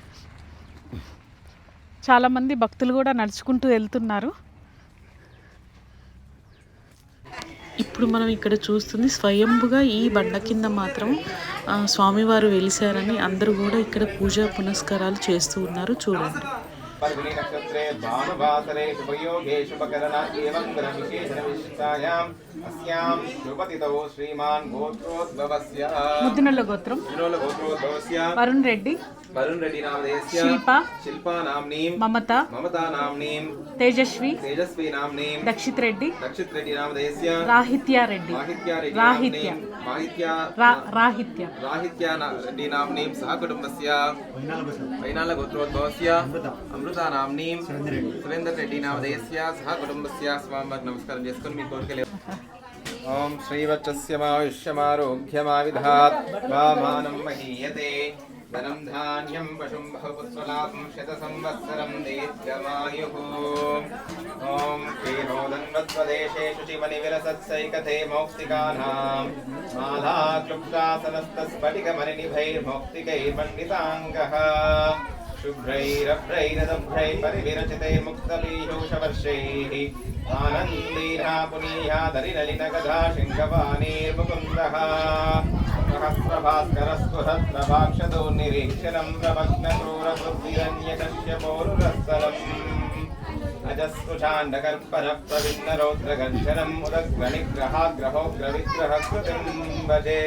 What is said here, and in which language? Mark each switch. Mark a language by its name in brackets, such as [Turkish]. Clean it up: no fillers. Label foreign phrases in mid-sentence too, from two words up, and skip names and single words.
[Telugu] చాలామంది భక్తులు కూడా నడుచుకుంటూ వెళ్తున్నారు. ఇప్పుడు మనం ఇక్కడ చూస్తుంది స్వయంభుగా ఈ బండ కింద మాత్రం స్వామివారు వెలిసారని అందరూ కూడా ఇక్కడ పూజా పునస్కారాలు చేస్తూ ఉన్నారు. చూడండి. [Sanskrit] पर्वणि नक्षत्रे भानुवासरे शुभयोगे शुभकरण एवं ग्रहविशेषण विशिष्टायाम् अस्यां शुभतिथौ श्रीमान् गोत्रोद्भवस्य ముద్దునల్ల గోత్రం వరుణ్ రెడ్డి नामधेयस्य शिल्पा नाम्नीं ममता नाम्नीं తేజస్వి नाम्नीं దక్షిత్ రెడ్డి नामधेयस्य రాహిత్య రెడ్డి रेड्डी नाम्नीं सह कुटुम्बस्य वैनाल गोत्रोद्भवस्य अमृता नाम्नीं सुरेंद्र रेड्डी नामधेयस्य सह कुटुम्बस्य [Telugu] स्वामिवाరికి నమస్కారం చేసుకొని మీ కోరికలు. [Sanskrit] ఓం శ్రీవచ్చస్య మాయుష్యమారోగ్యమావిధాత్ వామానం మహీయతే ధనం ధాన్యం పశుం బహుపుత్రలాభం శతసంవత్సరం దీర్ఘమాయుః. ఓం క్షీరోదన్వత్స్వదేశే శుచిమణివిలసత్సైకతే మౌక్తికానాం మాలాక్లుప్తాసనస్తస్ఫటికమణినిభైర్మౌక్తికైర్మండితాంగః शुभ्रैरभ्रैरदभ्रैः परिविरचिते मुक्तपीयूषवर्षैः आनन्दीना पुनीयादरिनलिनगधा शृङ्गवाणीर्मुकुन्दः सहस्रभास्करस्फुरत्नभाक्षतो निरीक्षणं प्रभग्नक्रूरबुद्धिरन्यकश्यपोरुरस्थलम् अजस्कुशाण्डकर्परप्रविन्नरौद्रगर्जनम् उदग्रनिग्रहाग्रहोग्रविग्रहकृतिं भजे.